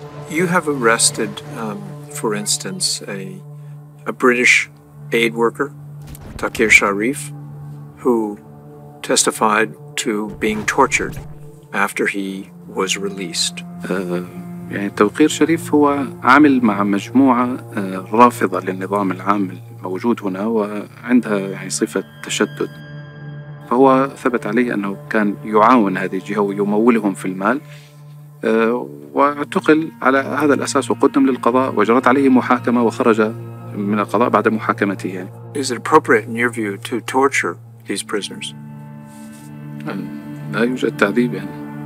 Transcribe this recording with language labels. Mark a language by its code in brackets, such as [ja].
[en] You have arrested, for instance, a British aid worker, Tauqir Sharif, who testified to being tortured after he was released. [ar] يعني توقير شريف هو عامل مع مجموعة رافضة للنظام العام الموجود هنا وعندها يعني صفة تشدد. فهو ثبت عليه أنه كان يعاون هذه الجهة ويمولهم في المال، واعتقل على هذا الأساس وقدم للقضاء وجرت عليه محاكمة وخرج من القضاء بعد محاكمته. يعني. [en] Is it appropriate in your view to torture these prisoners? [ar] لا يوجد تعذيب يعني.